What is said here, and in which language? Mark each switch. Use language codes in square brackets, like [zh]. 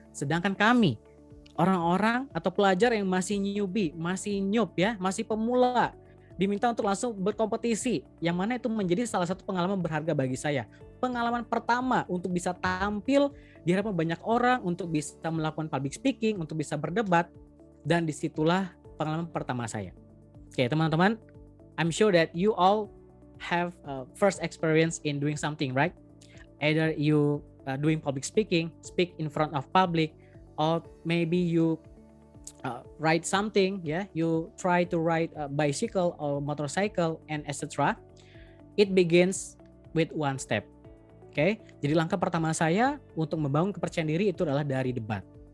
[id] Sedangkan kami, orang-orang atau pelajar yang masih newbie, masih noob ya, masih pemula, diminta untuk langsung berkompetisi, yang mana itu menjadi salah satu pengalaman berharga bagi saya. Pengalaman pertama untuk bisa tampil di hadapan banyak orang, untuk bisa melakukan public speaking, untuk bisa berdebat, dan disitulah pengalaman pertama saya. Oke, teman-teman, [en] I'm sure that you all have first experience in doing something, right? Either you doing public speaking, speak in front of public, or maybe you ride something, you try to ride a bicycle or motorcycle and etc. It begins with one step. [id] Oke, jadi langkah pertama saya untuk membangun kepercayaan diri itu adalah dari debat.